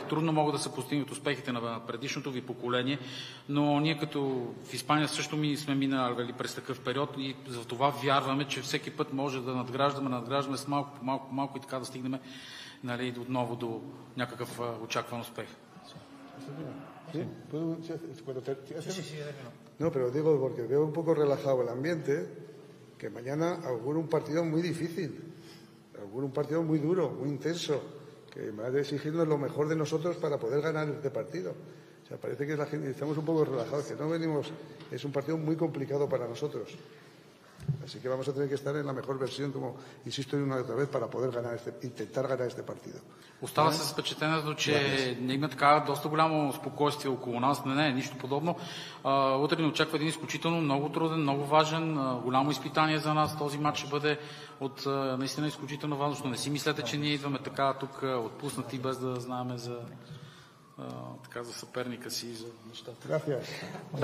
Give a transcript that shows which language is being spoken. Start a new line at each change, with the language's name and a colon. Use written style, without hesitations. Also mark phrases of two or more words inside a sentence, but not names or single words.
Bulgarian: Трудно могат да се постигнат успехите на предишното ви поколение, но ние като в Испания също сме минали през такъв период и за това вярваме, че всеки път може да надграждаме с малко по малко и така да стигнем отново до някакъв очакван успех.
Spanish: ¿Sí? No, pero digo porque veo un poco relajado el ambiente, que mañana auguro un partido muy difícil, auguro un partido muy duro, muy intenso, que va a exigirnos lo mejor de nosotros para poder ganar este partido. O sea, parece que la gente estamos un poco relajados, que no venimos, es un partido muy complicado para nosotros. Así que vamos a tener que estar en la mejor versión, como insisto una y otra vez, para poder intentar ganar este partido.
Bulgarian: Остава се с впечатлението, че не има така доста голямо спокойствие около нас. Не, нищо подобно. Утре ни очаква един изключително много труден, много важен, голямо изпитание за нас. Този матч ще бъде от наистина изключително важно. Но не си мислете, че ние идваме така тук отпуснати, без да знаем за съперника си и за нещата.